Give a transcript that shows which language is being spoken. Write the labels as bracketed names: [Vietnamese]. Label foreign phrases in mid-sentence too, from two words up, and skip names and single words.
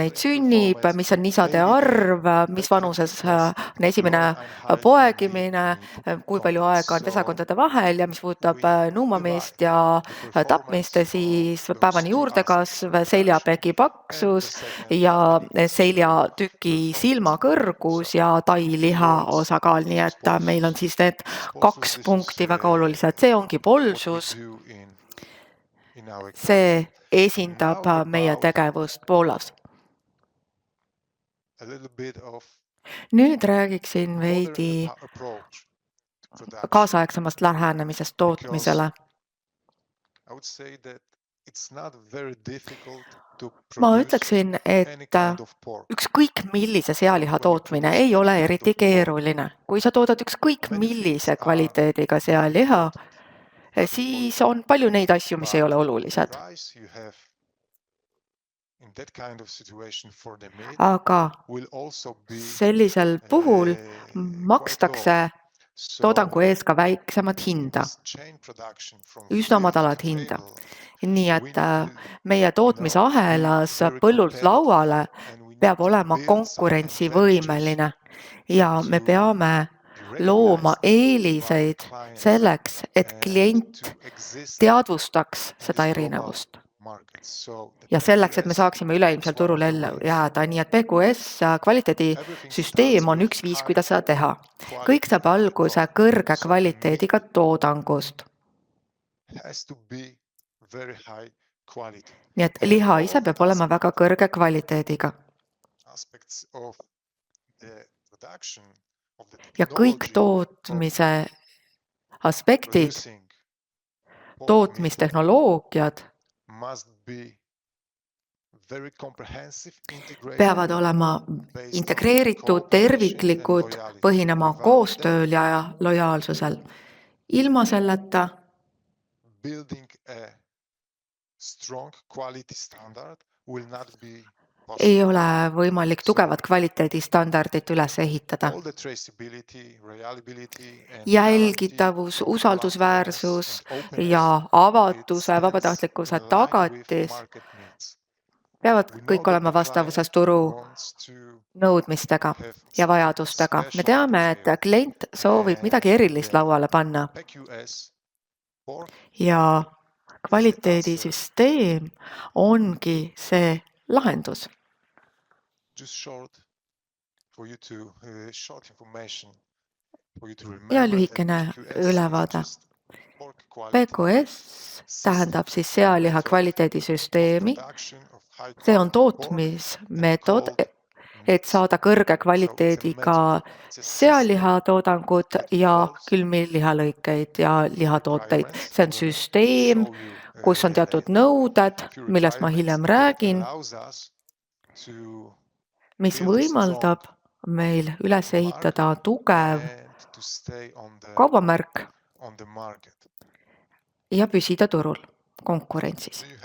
[Estonian] neid sünnib, mis on nisade arv, mis vanuses on esimene poegimine, kui palju aega on pesakondade vahel ja mis puudutab nuumamist ja tapmist, siis päevane juurdekasv, seljapeki paksus ja seljatüki silmakõrgus ja tailiha osakaal, nii et meil on siis need 2 punkti väga olulised. See ongi Polsus. See esindab meie tegevust Poolas. [English] a little bit of [Estonian] Nüüd räägiksin [English] modern [Estonian] veidi [English] approach to production [Estonian] kaasaegsemast lähenemisest [English] because [Estonian] tootmisele. [English] I would say that it's not very difficult to [Estonian] Ma [English] produce [Estonian] ütleksin, [English] any [Estonian] et [English] kind of pork. [Estonian] ükskõik millise sealiha [English] When you [Estonian] tootmine [English] produce [Estonian] ei [English] any [Estonian] ole [English] kind [Estonian] eriti [English] of pork, [Estonian] keeruline. Kui sa toodad ükskõik [English] many things [Estonian] millise [English] are [Estonian] kvaliteediga sealiha, [English] important, not [Estonian] siis [English] important. [Estonian] on palju neid asju, mis ei ole [English] But the [Estonian] olulised. [English] price you have in that kind of situation for the meat [Estonian] Aga [English] will also be [Estonian] sellisel puhul [English] quite low. [Estonian] makstakse [English] So [Estonian] toodangu eest ka väiksemat [English] in [Estonian] hinda, [English] this chain production from [Estonian] üsna [English] field [Estonian] madalat [English] to [Estonian] hinda. [English] table, [Estonian] Nii [English] we [Estonian] et [English] need to, [Estonian] meie tootmisahelas [English] be very [Estonian] põllult [English] competitive [Estonian] lauale [English] and we need [Estonian] peab [English] to [Estonian] olema [English] build some [Estonian] konkurentsivõimeline ja me [English] to [Estonian] peame [English] be [Estonian] looma [English] recognized by [Estonian] eeliseid [English] clients [Estonian] selleks, et [English] and [Estonian] klient [English] to exist [Estonian] teadvustaks [English] in [Estonian] seda [English] this global [Estonian] erinevust. [English] market. So the [Estonian] Ja selleks, et me [English] PQS [Estonian] saaksime üleilmsel [English] is one [Estonian] turul [English] of the [Estonian] ellu [English] ways. [Estonian] jääda. Nii et PQS kvaliteedisüsteem on üks viis, kuidas seda teha. Kõik saab alguse kõrge kvaliteediga toodangust. [English] Has to be very high quality. [Estonian] Nii et liha ise peab olema väga kõrge kvaliteediga. [English] Aspects of the production of the [Estonian] Ja kõik [English] technology [Estonian] tootmise aspektid, [English] producing pork meat [Estonian] tootmistehnoloogiad [English] must be very comprehensive, integrated, [Estonian] peavad olema integreeritud, terviklikud, põhinema koostööl ja lojaalsusel. Ilma selleta [English] building a strong quality standard will not be [Estonian] ei [English] possible. [Estonian] ole võimalik tugevat kvaliteedistandardit üles ehitada. [English] All the traceability, reliability and [Estonian] Jälgitavus, [English] guarantee, [Estonian] usaldusväärsus [English] openness and [Estonian] ja [English] openness, [Estonian] avatuse, [English] it's [Estonian] vabatahtlikkuse [English] in line [Estonian] tagatis [English] with market needs. [Estonian] peavad [English] We know [Estonian] kõik [English] that [Estonian] olema [English] the [Estonian] vastavuses [English] client [Estonian] turu [English] wants to [Estonian] nõudmistega [English] have [Estonian] ja [English] something [Estonian] vajadustega. Me [English] special [Estonian] teame, [English] on [Estonian] et [English] the table. [Estonian] klient soovib midagi erilist lauale panna [English] PQS pork [Estonian] ja [English] is the answer [Estonian] kvaliteedisüsteem ongi see lahendus. [English] just short for you to short information for you to [Estonian] Ja [English] remember [Estonian] lühikene [English] PQS [Estonian] ülevaade. [English] is just pork quality [Estonian] PQS tähendab siis sealiha kvaliteedisüsteemi. [English] production of high [Estonian] See on [English] quality pork [Estonian] tootmismeetod, [English] called [Estonian] et saada kõrge kvaliteediga sealihatoodangut ja külmlihalõikeid ja lihatooteid. See on süsteem, kus on teatud nõuded, millest ma hiljem räägin, mis võimaldab meil üles ehitada tugev kaubamärk ja püsida turul konkurentsis.